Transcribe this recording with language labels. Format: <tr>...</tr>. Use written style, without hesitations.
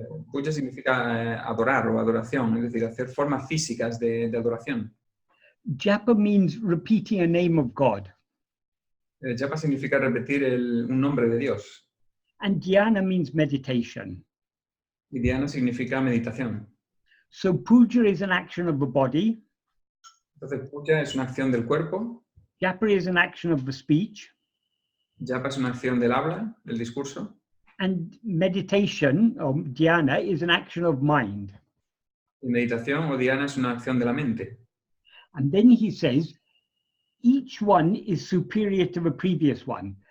<es>Puja significa adorar o adoración, es decir, hacer formas físicas de adoración.</es> <en>Japa means repeating a name of God,</en> <es>Japa significa repetir un nombre de Dios.</es> <en>and dhyana means meditation.</en> <es>Y dhyana significa meditación.</es> <en>So puja is an action of the body,</en> <es>Entonces, puja es una acción del cuerpo,</es> <en>japa is an action of the speech,</en> <es>japa es una acción del habla, del discurso,</es> <en>and meditation or dhyana is an action of mind.</en> <es>y meditación o dhyana es una acción de la mente.</es> <en>And then he says, each one is superior to the previous one.</en>